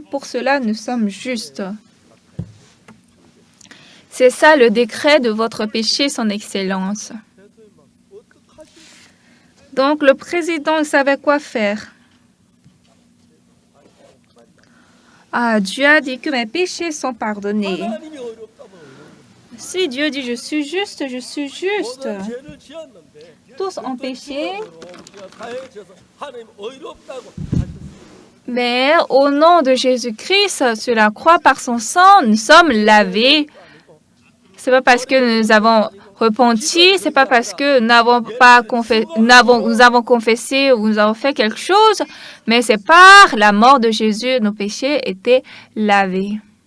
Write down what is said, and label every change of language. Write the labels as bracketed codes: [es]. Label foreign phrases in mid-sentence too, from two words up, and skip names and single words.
[fr] Pour cela, nous sommes justes. C'est ça le décret de votre péché, Son Excellence. Donc, le président savait quoi faire. Ah, Dieu a dit que mes péchés sont pardonnés. Si Dieu dit je suis juste, je suis juste. [ko] 모든 죄를 지었는데 [fr] Tous ont péché, [ko] 우리가 다해 져서 하나님 의롭다고 하셨습니다. [fr] mais au nom de Jésus-Christ, sur la croix par son sang, nous sommes lavés. C'est pas parce que nous avons repenti, c'est pas parce que nous avons confessé ou nous avons fait quelque chose, mais c'est par la mort de Jésus, nos péchés étaient lavés.